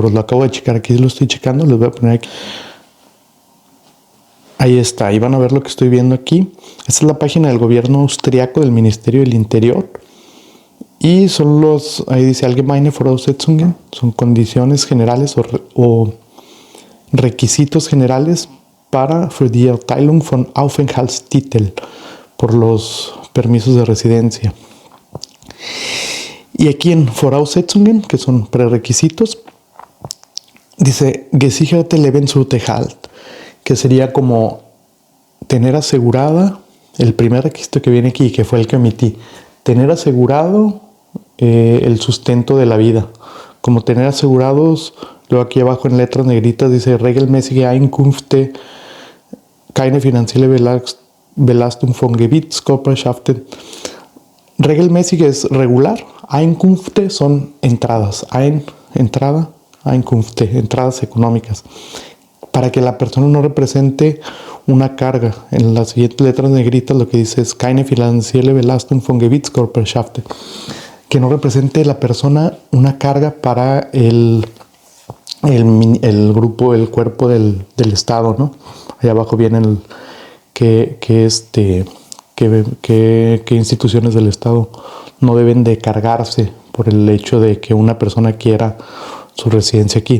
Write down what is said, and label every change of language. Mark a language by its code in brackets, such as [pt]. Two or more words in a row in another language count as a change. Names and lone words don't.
[es] Lo acabo de checar, aquí lo estoy checando, les voy a poner aquí. Ahí está, ahí van a ver lo que estoy viendo aquí. Esta es la página del gobierno austriaco, del Ministerio del Interior. Y son ahí dice [de] Allgemeine Voraussetzungen, [es] son condiciones generales o requisitos generales [de] für die Erteilung von Aufenthaltstitel, [es] por los permisos de residencia. Y aquí en Voraussetzungen, que son prerequisitos, dice [de] gesicherte Lebensunterhalt, [es] que sería como tener asegurada, el primer requisito que viene aquí, que fue el que omití, tener asegurado el sustento de la vida, como tener asegurados, luego aquí abajo en letras negritas dice [de] regelmäßige Einkünfte, keine finanzielle Belastung von Gebietskörperschaften. [es] Regelmäßig es regular, Einkünfte son entradas, entrada, Einkünfte, entradas económicas, para que la persona no represente una carga. En las siguientes letras negritas lo que dice es [de] keine finanzielle Belastung von Gebietskörperschaften, [es] que no represente la persona una carga para el grupo, el cuerpo del Estado, ¿no? Allá abajo viene qué instituciones del Estado no deben de cargarse por el hecho de que una persona quiera su residencia aquí.